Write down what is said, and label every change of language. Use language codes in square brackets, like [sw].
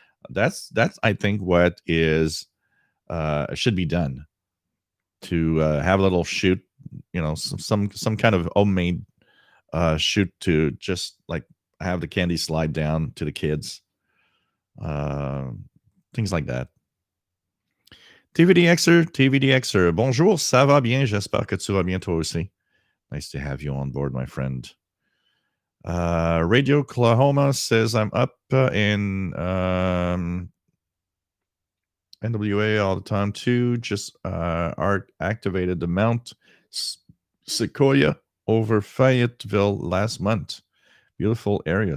[en] That's I think what is should be done, to have a little shoot, some kind of homemade shoot to just like have the candy slide down to the kids. Things like that. [fr] TVDXer, bonjour, ça va bien, j'espère que tu vas bien toi aussi. [en] Nice to have you on board, my friend. Radio Oklahoma says, I'm up in NWA all the time too. Just Art activated the Mount Sequoia over Fayetteville last month. Beautiful area.